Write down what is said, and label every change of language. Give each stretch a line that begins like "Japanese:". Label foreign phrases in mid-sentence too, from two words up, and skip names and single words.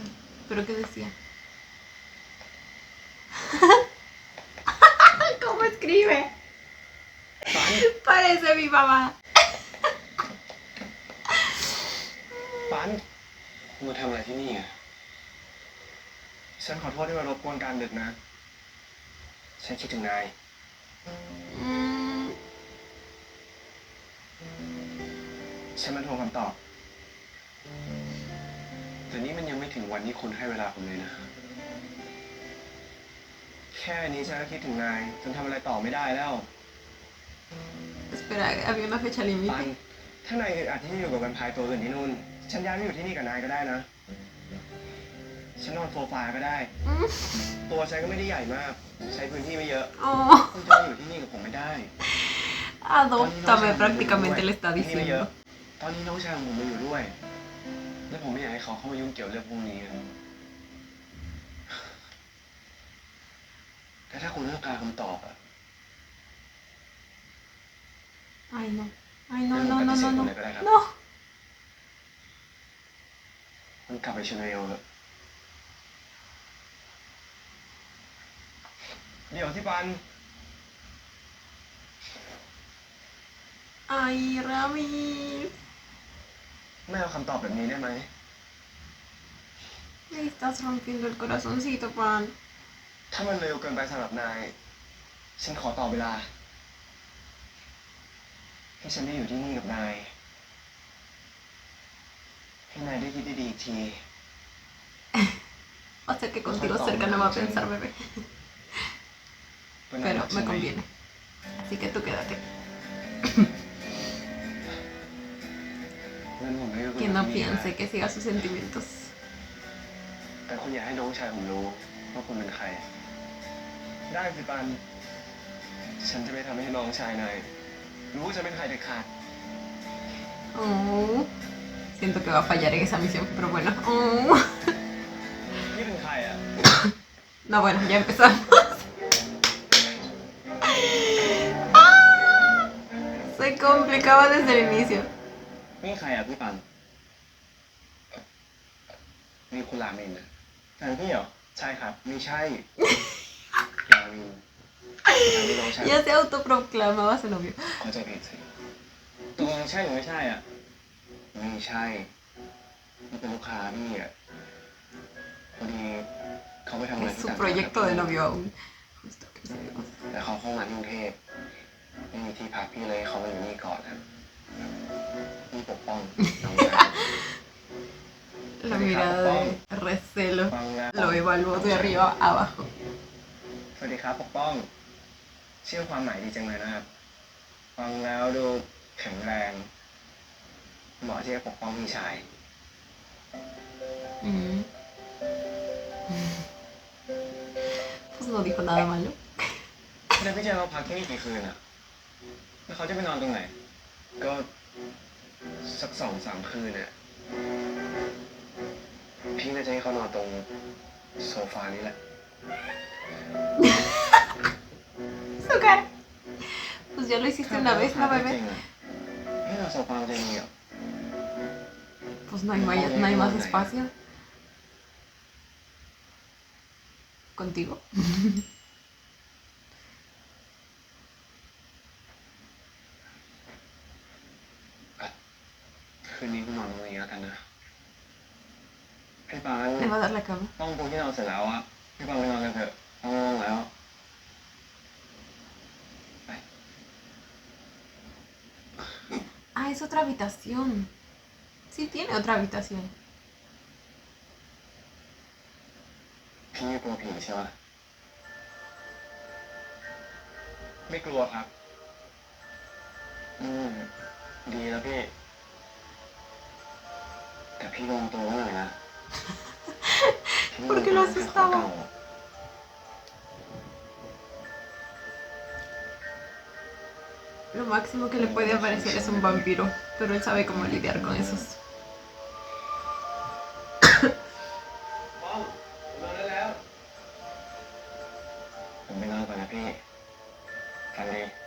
Spanish: ¿Pero qué decía? ¿Cómo escribe? Parece mi mamá.
Thai: ปัน มึงมาทำอะไรที่นี่อ่ะ ฉันขอโทษที่มารบกวนกลารดึกนะ ฉันคิดถึงนาย Mm, ฉันมาทวงคำตอบ แต่นี่มันยังไม่ถึงวันที่คุณให้เวลาผมเลยนะ แค่นี้ฉันก็คิดถึงนายจนทำอะไรต่อไม่ได้แล้ว
Spanish: espera, había una fecha
Thai: ปัน
Spanish: límite.
Thai: ถ้านายอึดอัดที่อยู่กับแวมไพร์ตัวอื่นที่นู่น ฉันย้ายมาอยู่ที่นี่กับนายก็ได้นะ ฉันนอนโซฟาก็ได้ Mm, ตัวฉันก็ไม่ได้ใหญ่มาก ใช้พื้นที่ไม่เยอะ oh, คุณจะมาอยู่ที่นี่กับผมไม่ได้
Spanish: adóptame prácticamente le está
Thai: ที่นี่ไม่เยอะ
Spanish: diciendo.
Thai: ตอนนี้น้องชายของผมมาอยู่ด้วย และผมไม่อยากให้เขาเข้ามายุ่งเกี่ยวเรื่องพวกนี้อะแต่ถ้าคุณต้องการคำตอบอะ
Spanish: Ay, no. Ay, no,
Thai: งั้น
Spanish: no,
Thai: ผม
Spanish: no,
Thai: ปฏิ
Spanish: no,
Thai: เสธ
Spanish: no.
Thai: คุณเลยก็ได้ครับ
Spanish: No.
Thai: มันกลับไปเชนเนลเถอะ เดี๋ยวที่ปัน
Spanish: Ay, Rami.
Thai: ไม่เอาคำตอบแบบนี้ได้ไหม
Spanish: Me estás rompiendo el corazoncito, Pan.
Thai: ถ้ามันเร็วเกินไปสำหรับนาย ฉันขอต่อเวลา ให้ฉันได้อยู่ที่นี่กับนาย ให้นายได้คิดได้ดีอีกที
Spanish: O sea que contigo cerca no va a pensar, bebé.
Thai: ว่านาย
Spanish: Pero
Thai: รักฉั
Spanish: me
Thai: นไหม
Spanish: conviene. Así que tú quédate.
Thai: งั้นผมไม่รู้
Spanish: Que no piense que siga sus sentimientos.
Thai: แต่คุณอยากให้น้องชายผมรู้ว่าคุณเป็นใคร ได้สิปัน ฉันจะไม่ทำให้น้องชายนาย รู้ว่าจะเป็นใครเด็ดขาด Oh.
Spanish: Siento que va a fallar en esa misión, pero bueno. Oh.
Thai: นี่เป็นใครอ่ะ
Spanish: No, bueno, ya empezamos. ¡Ah! Se complicaba desde el inicio.
Thai: นี่ใครอ่ะพี่ปัน นี่คุณรามินนะ แฟนพี่เหรอ ใ ใช่ครับ ไม่ใช่ รามินรามินน้องชาย
Spanish: Ya se autoproclamaba su novio.
Thai: เข้าใจผิดสิ ตกลงใช่หรือไม่ใช่อ่ะ ไม่ใช่นี่เป็นลูกค้าพี่อ่ะพอดีเขาไปทำงาน
Spanish: Es
Thai: ที่
Spanish: su
Thai: ต่างจังหวัด
Spanish: proyecto de novio aún. Justo que se dio.
Thai: แต่เขาเข้ามาที่กรุงเทพไม่มีที่พักพี่เลยเขามาอยู่นี่ก่อนครับนี่ปกป้องน้องชาย
Spanish: La mirada de recelo
Thai: ฟังแล้ว
Spanish: lo evaluó de arriba a abajo.
Thai: สวัสดีครับปกป้อง ชื่อความหมายดีจังเลยนะครับ ฟังแล้วดูแข็งแรงเหมาะที่จะปกป้องพี่ชาย
Spanish: Mm. Pues no dijo nada malo.
Thai: แล้วพี่จะมาพักที่นี่กี่คืนอ่ะ แล้วเขาจะไปนอนตรงไหน ก็สัก2-3 คืนเนี่ยพี่น่าจะให้เขานอนตรงโซฟานี้แหละ
Spanish: Su cara. Pues ya lo hiciste una vez, ¿no,
Thai: จ
Spanish: bebé?
Thai: ริงๆอะพี่เราโซฟาจะมีเหรอ
Spanish: Pues no hay más espacio. ¿Contigo?
Thai: คืนนี้กูนอนตรงนี้แล้วกันนะ พี่ปาน
Spanish: ¿Le va a dar la cama?
Thai: ห้องปูที่นอนเสร็จแล้วอะพี่ปานไปนอนกันเถอะห้องว่างแล้ว
Spanish: Ah, es otra habitación. Sí tiene otra habitación.
Thai: พี่ไม่กลัวผีใช่ปะ ไม่กลัวครับ อืมดีแล้วพี่ แต่พี่ลองตัวไว้หน่อยนะ
Spanish: ¿Por qué lo asustaba? Lo máximo que le puede aparecer es un vampiro, pero él sabe cómo lidiar con esos.
Thai: ป้องนอนได้แล้ว ผมไปนอนก่อนนะพี่ฝันดี